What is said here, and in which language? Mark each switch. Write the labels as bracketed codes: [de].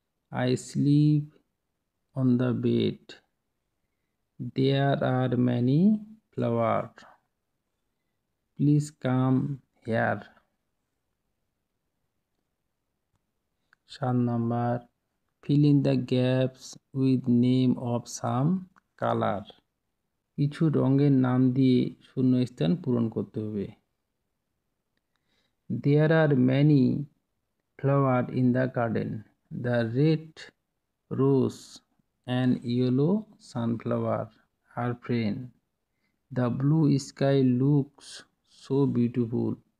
[en] I sleep on the bed. There are many flowers. Please come here. 7 number, fill in the gaps with name of some color. [bn] কিছু রঙের নাম দিয়ে শূন্যস্থান পূরণ করতে হবে। [en] There are many flowers in the garden. The red rose and yellow sunflower are friends. The blue sky looks so beautiful.